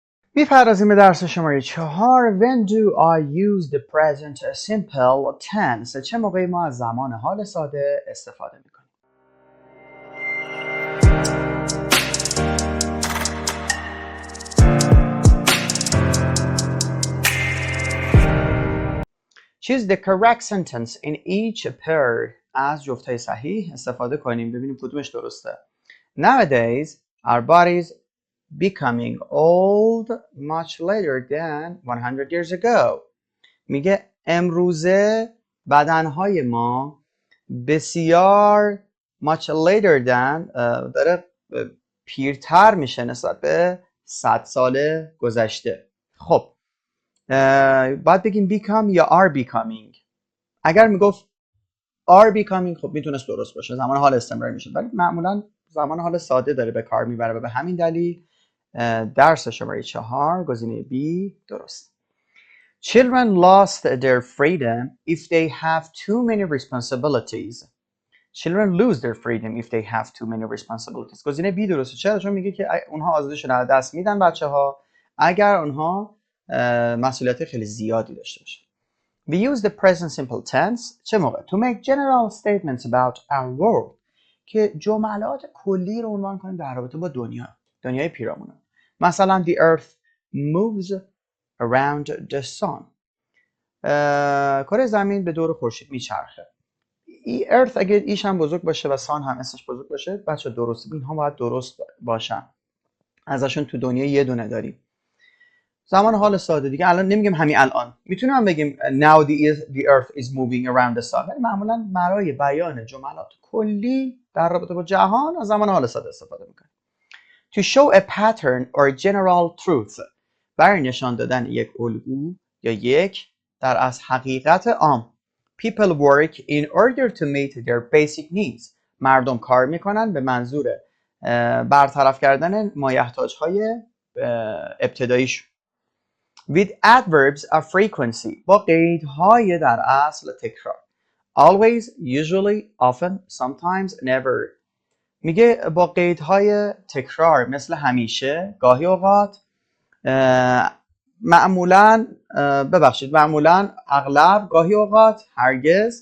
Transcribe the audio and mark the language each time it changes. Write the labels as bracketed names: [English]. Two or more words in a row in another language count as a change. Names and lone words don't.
[Persian] میپردازیم به درس شماره 4. [English] When do I use the present simple tense؟ [Persian] چه موقعی ما از زمان حال ساده استفاده میکنیم؟ [English] Choose the correct sentence in each pair. [Persian] از جفتای صحیح استفاده کنیم ببینیم کدومش درسته. [English] Nowadays, our bodies becoming old much later than 100 years ago. [Persian] میگه امروزه بدنهای ما بسیار [English] much later than [Persian] داره پیرتر میشه نسبت به 100 سال گذشته. خب باید بگیم become یا [English] are becoming. [Persian] اگر میگفت [English] are becoming [Persian] خب میتونست درست باشه، زمان حال استمراری میشه، ولی معمولا زمان حال ساده داره به کار میبره و به همین دلیل درس شماره 4 گزینه B درست. [English] Children lost their freedom if they have too many responsibilities. Children lose their freedom if they have too many responsibilities. [Persian] گزینه B درسته. چرا؟ چون میگه که اونها آزادیشون از دست میدن بچه‌ها اگر اونها مسئولیت خیلی زیادی داشته باشن. [English] We use the present simple tense [Persian] چه موقع؟ [English] To make general statements about our world. [Persian] که جملات کلی رو عنوان کنیم در رابطه با دنیای پیرامون. [English] مثلا the earth moves around the sun. [Persian] کره زمین به دور خورشید میچرخه. earth اگه ایش هم بزرگ باشه و sun هم اسمش بزرگ باشه بچه درسته، اینها باید درست باشن. ازشون تو دنیا یه دونه داریم. زمان حال ساده دیگه الان نمیگیم همین الان، میتونیم هم بگیم [English] now the earth is moving around the sun، [Persian] ولی معمولا برای بیان جملات کلی در رابطه با جهان از زمان حال ساده استفاده میکنیم. [English] To show a pattern or general truth، [Persian] برای نشان دادن یک الگو یا یک در از حقیقت عام. [English] People work in order to meet their basic needs. [Persian] مردم کار میکنن به منظور برطرف کردن مایحتاجهای ابتداییشون. [English] With adverbs of frequency، [Persian] با قیدهای در اصل تکرار. [English] Always, usually, often, sometimes, never. [Persian] میگه با قیدهای تکرار مثل همیشه، گاهی اوقات، معمولاً اغلب، گاهی اوقات، هرگز.